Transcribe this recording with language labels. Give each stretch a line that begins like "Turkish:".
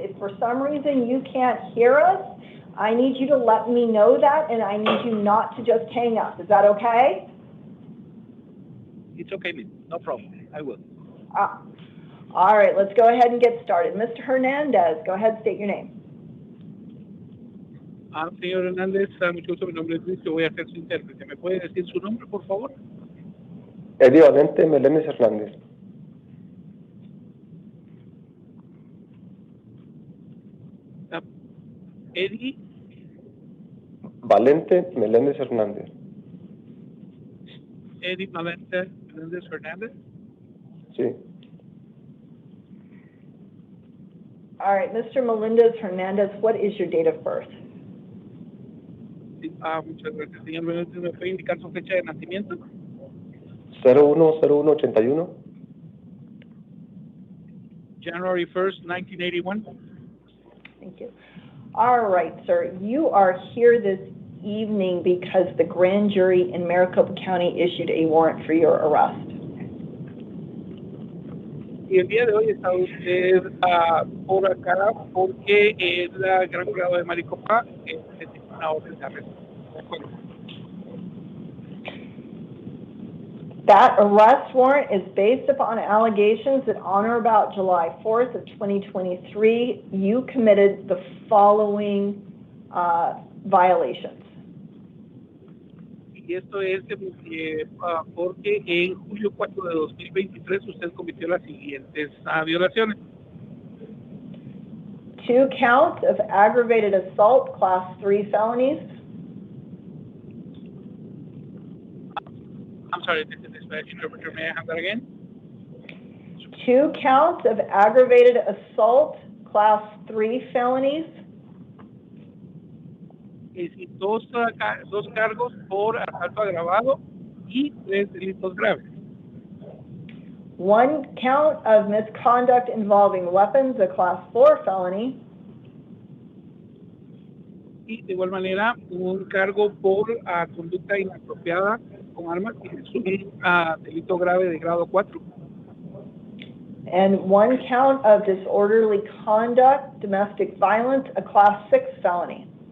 English: If for some reason you can't hear us, I need you to let me know that, and I need you not to just hang up. Is that okay? It's okay, ma'am. No problem. I will. All right, let's go ahead and get started. Mr. Hernandez, go ahead, state your name.
Spanish: Señor Hernández, mucho gusto. Mi nombre es Luis. Yo voy a ser su intérprete. ¿Me puede decir su nombre, por favor? Eddie Valente Meléndez Hernández. Eddie Valente Meléndez Hernández. Eddie Valente Meléndez Hernández. Sí.
English: All right, Mr. Melendez Hernandez, what is your date of birth?
Spanish: Muchas gracias, señor. ¿Me puede indicar su fecha de nacimiento? 01/01/81.
English: January 1st, 1981. Thank you. All right, sir. You are here this evening because the grand jury in Maricopa County issued a warrant for your arrest.
Spanish: Y el día de hoy está usted por acá porque la Gran Jurado de Maricopa tiene una orden de arresto. ¿De acuerdo?
English: That arrest warrant is based upon allegations that on or about July 4th of 2023, you committed the following violations.
Spanish: Y esto es porque en julio 4 de 2023 usted cometió las siguientes violaciones.
English: 2 counts of aggravated assault, class 3 felonies. I'm sorry, this is the interpreter. May I have that again? 2 counts of aggravated assault, class 3 felonies.
Spanish: Dos cargos por asalto agravado y 3 delitos graves.
English: 1 count of misconduct involving weapons, a class 4 felony.
Spanish: Y de igual manera, un cargo por conducta inapropiada con armas, que es un delito grave de grado 4.
English: And 1 count of disorderly conduct, domestic violence, a class 6 felony.